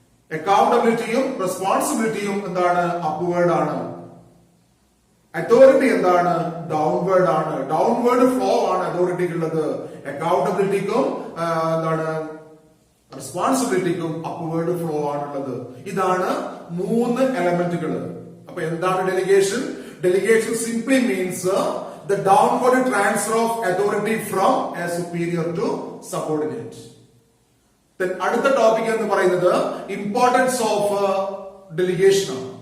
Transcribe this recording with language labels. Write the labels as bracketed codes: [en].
[ml] അക്കൗണ്ടബിലിറ്റിയും റെസ്പോൺസിബിലിറ്റിയും എന്താണ്? അപ്വേർഡ് ആണ്. അതോറിറ്റി എന്താണ്? ഡൗൺവേർഡ് ആണ്. ഡൗൺവേർഡ് ഫ്ലോ ആണ് അതോറിറ്റിക്കുള്ളത്. അക്കൗണ്ടബിലിറ്റിക്കും എന്താണ്? റെസ്പോൺസിബിലിറ്റിക്കും അപ്വേർഡ് ഫ്ലോ ആണുള്ളത്. ഇതാണ് മൂന്ന് എലമെന്റുകൾ. അപ്പൊ എന്താണ് delegation? [en] Delegation simply means the downward transfer of authority from a superior to subordinate. [ml] Then അടുത്ത ടോപ്പിക് എന്ന് പറയുന്നത് ഇമ്പോർട്ടൻസ് ഓഫ് ഡെലിഗേഷൻ ആണ്.